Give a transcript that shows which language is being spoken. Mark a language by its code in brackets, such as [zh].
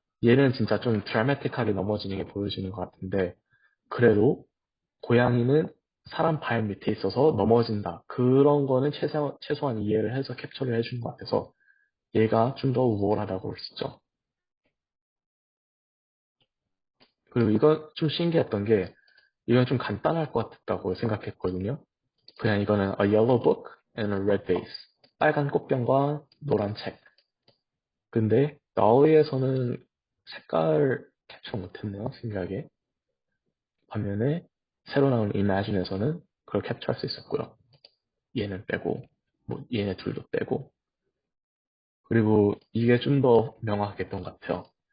[ko] 얘는 진짜 좀 드라마틱하게 넘어지는 게 보여지는 것 같은데 그래도 고양이는 사람 발 밑에 있어서 넘어진다. 그런 거는 최소한 이해를 해서 캡처를 해준 것 같아서 얘가 좀 더 우월하다고 볼 수 있죠. 그리고 이거 좀 신기했던 게 이건 좀 간단할 것 같다고 생각했거든요. 그냥 이거는 [en] a yellow book and a red vase. [ko] 빨간 꽃병과 노란 책. 근데 나우이에서는 색깔을 캡처 못했네요. 신기하게. 반면에 새로 나온 Imagine에서는 그걸 캡처할 수 있었고요. 얘는 빼고, 뭐 얘네 둘도 빼고. 그리고 이게 좀 더 명확했던 것 같아요.